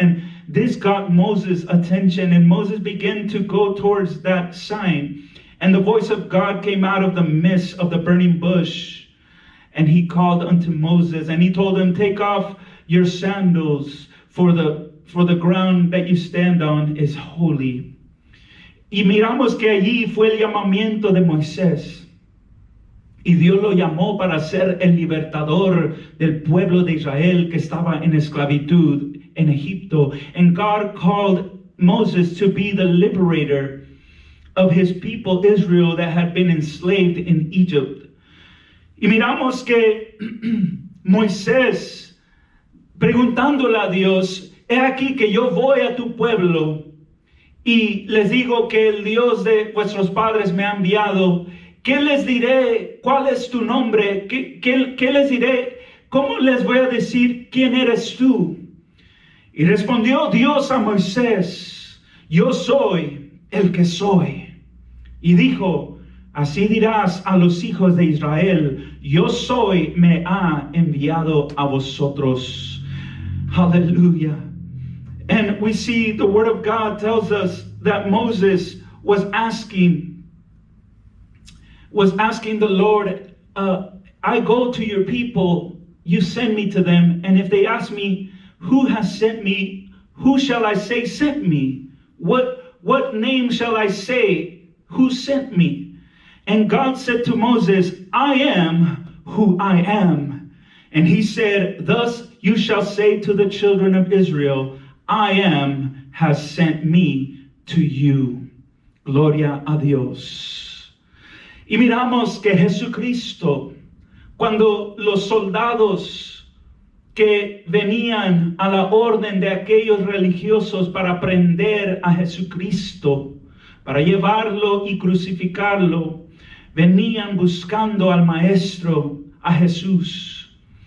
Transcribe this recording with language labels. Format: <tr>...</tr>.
<en>And this got Moses' attention, and Moses began to go towards that sign. And the voice of God came out of the midst of the burning bush. And he called unto Moses, and he told him, take off your sandals, for the ground that you stand on is holy.</en> <es>Y miramos que allí fue el llamamiento de Moisés. Y Dios lo llamó para ser el libertador del pueblo de Israel que estaba en esclavitud en Egipto.</es> <en>And God called Moses to be the liberator of his people Israel that had been enslaved in Egypt.</en> <es>Y miramos que Moisés, preguntándole a Dios, he aquí que yo voy a tu pueblo y les digo que el Dios de vuestros padres me ha enviado. ¿Qué les diré? ¿Cuál es tu nombre? ¿Qué les diré? ¿Cómo les voy a decir quién eres tú? Y respondió Dios a Moisés, yo soy el que soy. Y dijo, así dirás a los hijos de Israel, yo soy, me ha enviado a vosotros.</es> <en>Hallelujah. And we see the word of God tells us that Moses was asking the Lord, I go to your people, you send me to them, and if they ask me, who has sent me, who shall I say sent me? What name shall I say, who sent me? And God said to Moses, I am who I am. And he said, thus you shall say to the children of Israel, I am has sent me to you.</en> <es>Gloria a Dios. Y miramos que Jesucristo, cuando los soldados que venían a la orden de aquellos religiosos para prender a Jesucristo, para llevarlo y crucificarlo, venían buscando al Maestro, a Jesús.</es>